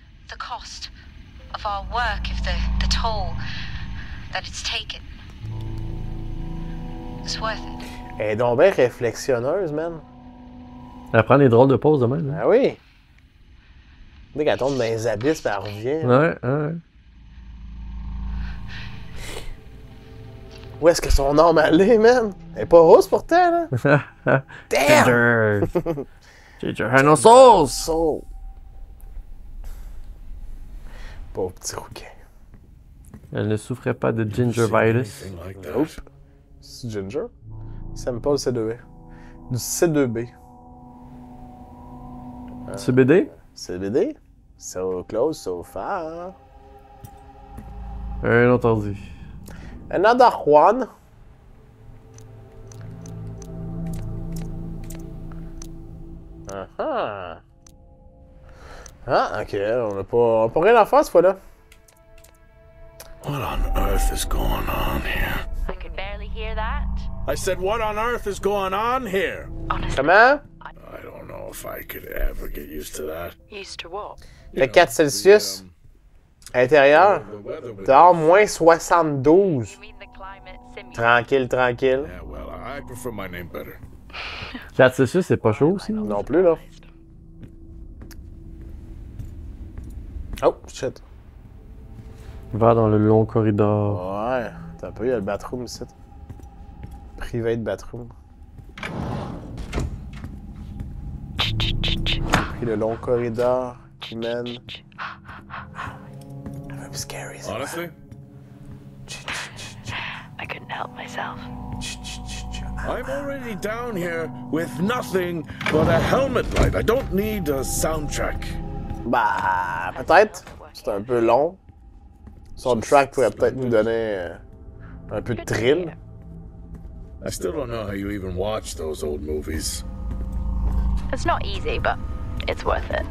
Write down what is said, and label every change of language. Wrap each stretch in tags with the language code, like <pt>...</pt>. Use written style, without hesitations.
<en>the cost of our work, if the toll that it's taken is worth it.</en> <fr>Elle est donc bien réflexionneuse, man. Elle prend des drôles de pauses de même. Hein? Ah oui! Dès qu'elle tombe dans les abysses, ben, elle revient. Ouais. Où est-ce que son âme allait, man? Elle est pas rousse pourtant, là.</fr> <en>Damn! Ginger had no sauce! Soul.</en> <fr>Pauvre petit rouquin. Elle ne souffrait pas de gingivitis.</fr> <en>Anything like that? Nope.</en> <fr>C'est Ginger? Ça me parle C2B. Du C2B.</fr> <en>CBD? CBD? So close, so far.</en> <fr>Un autre ordi.</fr> <en>Another one.</en> <fr>Ah, ok. On n'a pas rien à faire cette fois-là.</fr> <en>What on earth is going on here? I could barely hear that. I said, what on earth is going on here? Honestly,</en> <fr>Comment?</fr> <en>I don't know if I could ever get used to that. used to what?</en> <fr>Fait 4 Celsius. Intérieur.</fr> <en>The weather with</en> <fr>Dehors, moins 72.</fr> <en>You mean the climate simulator?</en> <fr>Tranquille, tranquille.</fr> <en>Yeah, well, I prefer my name better.</en> <fr>4 Celsius, c'est pas chaud aussi? Non plus, là.</fr> <en>Oh, shit.</en> <fr>Va dans le long corridor. Ouais. T'as un peu, il y a le bathroom ici.</fr> <en>Private bathroom.</en> <fr>J'ai pris le long corridor qui mène. Un peu scary, ça.</fr> <en>Honestly, I couldn't help myself. I'm already down here with nothing but a helmet light. I don't need a soundtrack.</en> <fr>Bah, peut-être. C'est un peu long. Soundtrack pourrait peut-être nous donner un peu de thrill.</fr> <en>I still don't know how you even watch those old movies. It's not easy, but it's worth it.</en>